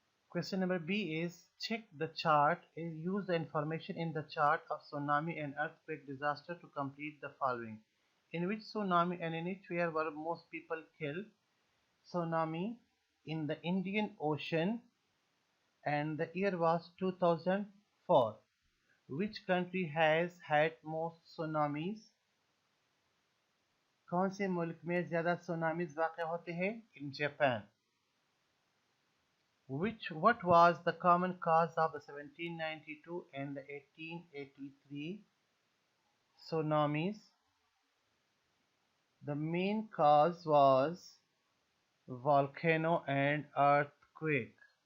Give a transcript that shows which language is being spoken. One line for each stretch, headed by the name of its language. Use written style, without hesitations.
English: Question number B is check the chart and use the information in the chart of tsunami and earthquake disaster to complete the following. In which tsunami and in which where were most people killed? Tsunami in the Indian Ocean and the year was 2004. Which country has had most tsunamis?
Urdu: कौन से मुल्क में ज़्यादा tsunamis वाक़या होते हैं?
English: In Japan. What was the common cause of the 1792 and the 1883 tsunamis? The main cause was volcano and earthquake.